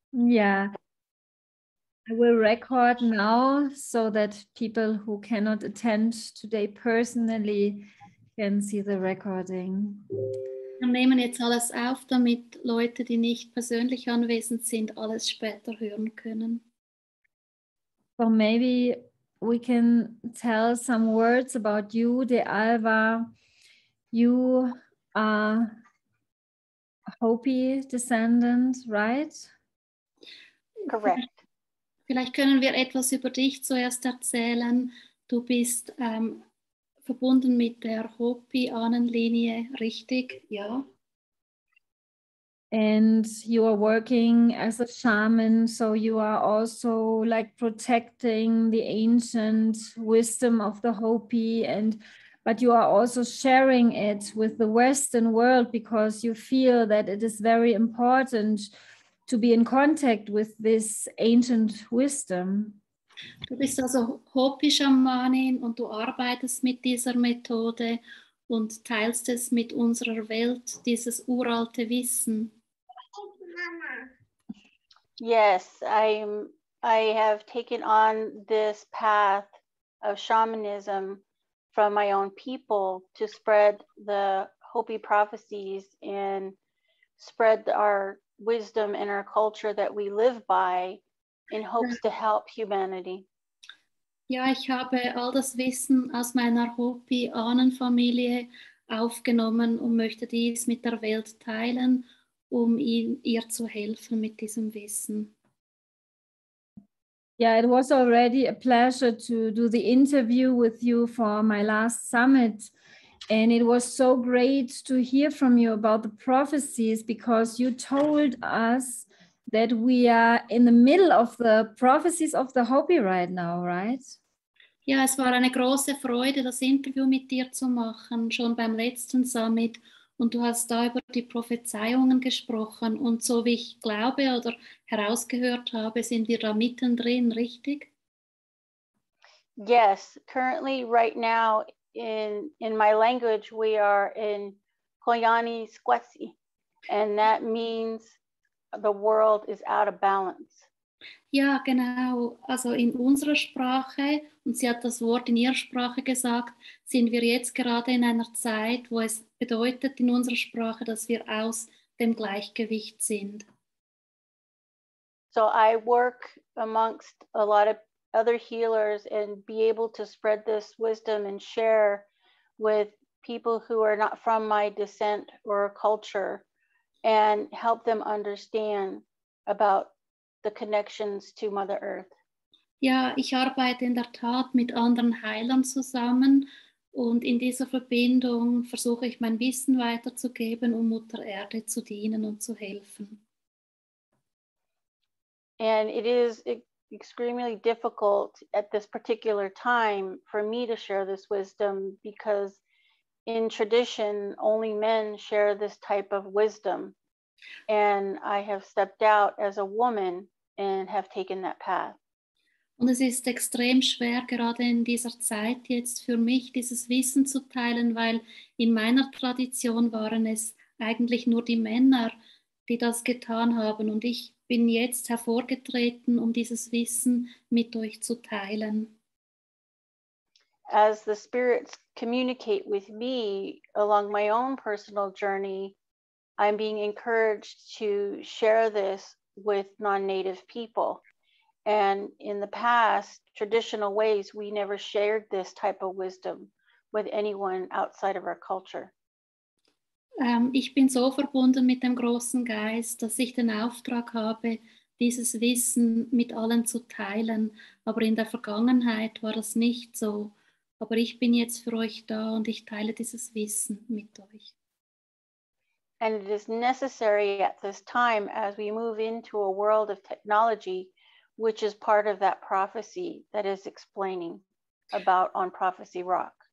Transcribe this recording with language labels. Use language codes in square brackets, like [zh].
[en] Yeah, I will record now so that people who cannot attend today personally can see the recording. [de] Wir nehmen jetzt alles auf, damit Leute, die nicht persönlich anwesend sind, alles später hören können. [en] So maybe we can tell some words about you, DeAlva. You are a Hopi descendant, right? Correct. [de] Vielleicht können wir etwas über dich zuerst erzählen. Du bist verbunden mit der Hopi-Ahnenlinie, richtig? Ja. [en] And you are working as a shaman, so you are also like protecting the ancient wisdom of the Hopi, but you are also sharing it with the Western world because you feel that it is very important to be in contact with this ancient wisdom. [de] Du bist also Hopi-Schamanin und du arbeitest mit dieser Methode und teilst es mit unserer Welt, dieses uralte Wissen. [en] Yes, I have taken on this path of shamanism from my own people to spread the Hopi prophecies and spread our wisdom and our culture that we live by in hopes to help humanity. [de] Ja, ich habe all das Wissen aus meiner Hopi-Ahnenfamilie aufgenommen und möchte dies mit der Welt teilen, ihr zu helfen mit diesem Wissen. [en] Yeah, it was already a pleasure to do the interview with you for my last summit. And it was so great to hear from you about the prophecies because you told us that we are in the middle of the prophecies of the Hopi right now, right? [de] Ja, es war eine große Freude, das Interview mit dir zu machen, schon beim letzten Summit. Und du hast da über die Prophezeiungen gesprochen. Und so wie ich glaube oder herausgehört habe, sind wir da mittendrin, richtig? [en] Yes, currently right now in my language, we are in Koyani Squetsi, and that means the world is out of balance. [de] Ja, genau. Also in unserer Sprache, und sie hat das Wort in ihrer Sprache gesagt, sind wir jetzt gerade in einer Zeit, wo es bedeutet in unserer Sprache, dass wir aus dem Gleichgewicht sind. [en] So I work amongst a lot of other healers and be able to spread this wisdom and share with people who are not from my descent or culture and help them understand about the connections to Mother Earth. [de] Ja, ich arbeite in der Tat mit anderen Heilern zusammen und in dieser Verbindung versuche ich mein Wissen weiterzugeben, um Mutter Erde zu dienen und zu helfen. [en] And it is extremely difficult at this particular time for me to share this wisdom because in tradition, only men share this type of wisdom. And I have stepped out as a woman and have taken that path. [de] Und es ist extrem schwer, gerade in dieser Zeit jetzt für mich, dieses Wissen zu teilen, weil in meiner Tradition waren es eigentlich nur die Männer, die das getan haben. Und ich bin jetzt hervorgetreten, um dieses Wissen mit euch zu teilen. [en] As the spirits communicate with me along my own personal journey, I'm being encouraged to share this with non-native people. And in the past, traditional ways, we never shared this type of wisdom with anyone outside of our culture. [de] Ich bin so verbunden mit dem großen Geist, dass ich den Auftrag habe, dieses Wissen mit allen zu teilen. Aber in der Vergangenheit war das nicht so. Aber ich bin jetzt für euch da und ich teile dieses Wissen mit euch. [en] And it is necessary at this time as we move into a world of technology, which is part of that prophecy that is explaining about on Prophecy Rock.